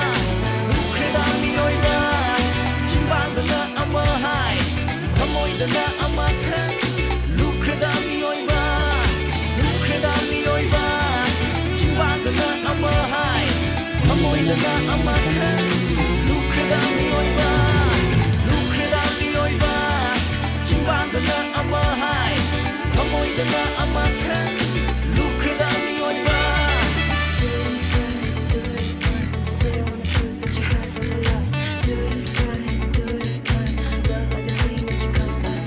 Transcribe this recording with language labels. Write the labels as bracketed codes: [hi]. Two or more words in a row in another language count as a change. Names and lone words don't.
[mni] chimbandana ama hai thamoidana ama khan Lukhreda Mee Oiba chimbandana ama hai thamoidana ama khan Lukhreda Mee Oiba chimbandana ama hai thamoidana ama khan Lukhreda Mee Oiba [en] say I wanna truth but you hide from the light do it right love like a scene that you cause